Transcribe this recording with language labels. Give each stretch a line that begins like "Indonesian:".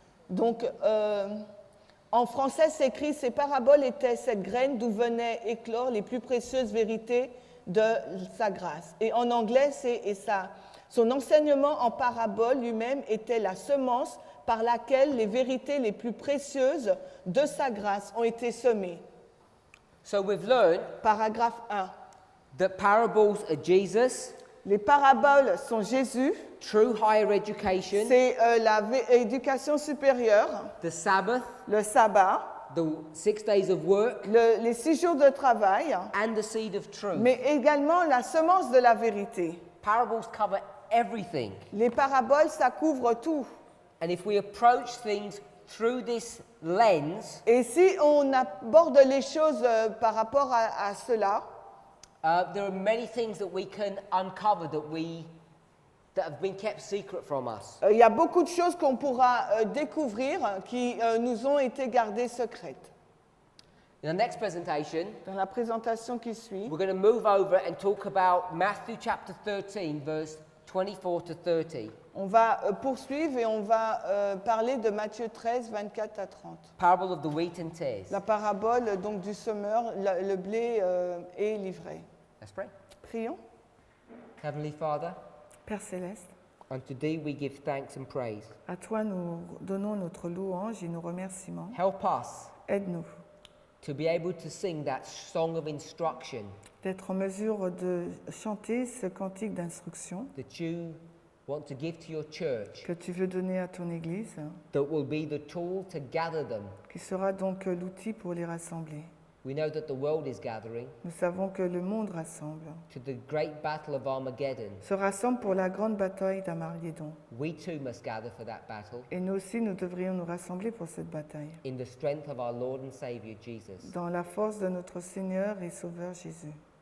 French: Donc, en français, c'est écrit « Ces paraboles étaient cette graine d'où venaient éclore les plus précieuses vérités de sa grâce. » Et en anglais, son enseignement en parabole lui-même était la semence par laquelle les vérités les plus précieuses de sa grâce ont été semées.
English: So we've learned
French: Paragraphe 1.
English: that parables are Jesus,
French: Les paraboles sont Jésus,
English: true higher education,
French: c'est l'éducation supérieure,
English: the Sabbath,
French: le sabbat,
English: the 6 days of work,
French: les 6 jours de travail,
English: and the seed of truth.
French: mais également la semence de la vérité.
English: Parables cover everything.
French: Les paraboles, ça couvre tout.
English: And if we approach things through this lens,
French: Et si on aborde les choses par rapport à cela,
English: there are many things that we can uncover that have been kept secret from us.
French: il y a beaucoup de choses qu'on pourra découvrir qui nous ont été gardées secrètes.
English: In the next presentation,
French: Dans la présentation qui suit,
English: we're going to move over and talk about Matthew chapter 13, verse 24 to 30.
French: on va poursuivre et on va parler de Matthieu 13, 24 à 30.
English: Parable of the wheat and tares.
French: La parabole donc du semeur, le blé est livré.
English: Let's pray.
French: Prions.
English: Heavenly Father,
French: Père céleste,
English: unto thee we give thanks and praise.
French: à toi nous donnons notre louange et nos remerciements.
English: Help us
French: Aide-nous
English: to be able to sing that song of instruction
French: d'être en mesure de chanter ce cantique d'instruction
English: that you want to give to your church,
French: que tu veux donner à ton Église,
English: that will be the tool to gather them.
French: qui sera donc l'outil pour les rassembler.
English: We know that the world is gathering
French: Nous savons que le monde rassemble,
English: to the great battle of Armageddon.
French: se rassemble pour la grande bataille d'Armageddon.
English: We too must gather for that battle
French: Et nous aussi, nous devrions nous rassembler pour cette bataille,
English: in the strength of our Lord and Savior Jesus.
French: dans la force de notre Seigneur et Sauveur Jésus.